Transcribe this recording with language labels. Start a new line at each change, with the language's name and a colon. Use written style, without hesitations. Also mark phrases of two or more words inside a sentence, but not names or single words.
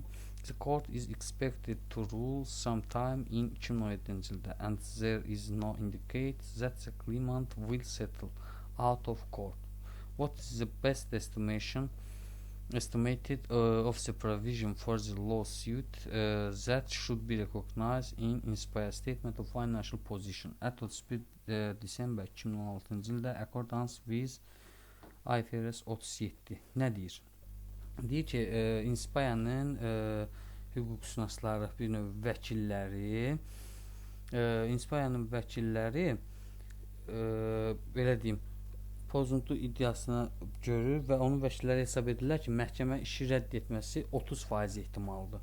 English: The court is expected to rule sometime in 2017 yılda, and there is no indicate that the claimant will settle out of court. What is the best estimated of the provision for the lawsuit that should be recognized in Inspire Statement of Financial Position at 31 December 2016 yılda accordance with IFRS 37
Azerbaijani: nə deyir? Deyir ki, Inspire'nin hüquqşünasları, bir növ vəkilləri, Inspire'nin vəkilləri belə deyim, pozuntu iddiasına görür və onun vəkilləri hesab edirlər ki, məhkəmə işi rədd etməsi 30% ehtimaldır.